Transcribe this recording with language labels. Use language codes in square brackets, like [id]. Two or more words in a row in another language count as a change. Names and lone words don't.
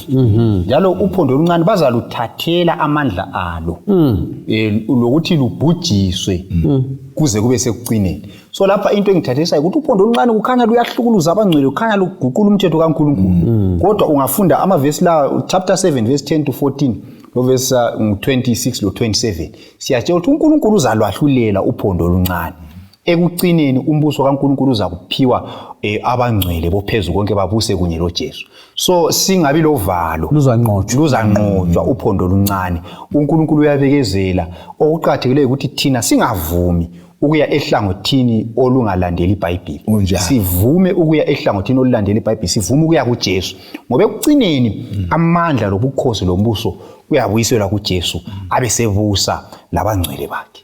[nd] njalo uphondo oluncane bazaluthathela amandla alo lokuthi lubhujiswe kuze kube sekucineni so lapha into engithathisayo ukuthi uphondo oluncane kukhanya luyahlukuluza abangcwele kukhanya luguqula umthetho kaNkulunkulu kodwa ungafunda ama verse la [en] chapter 7 verse 10 to 14 [nd] lo verse 26 lo 27 siyatshela ukuthi uNkulunkulu uzalwahlulela uphondo oluncane ekucineni umbuso kaNkulunkulu uzakuphiwa abangcwele bophezulu konke babuse kunye loJesu so singabi lovalo luzanqotshwa uphondo oluncane uNkulunkulu uyabekezela okuqhathekile ukuthi thina singavumi ukuya ehlangothini olungalandeli iBhayibheli sivume ukuya ehlangothini olulandela iBhayibheli sivume ukuya kuJesu ngoba ekucineni amandla lobukhosi lombuso kuyabuyiselwa kuJesu abesebusa labangcwele bakhe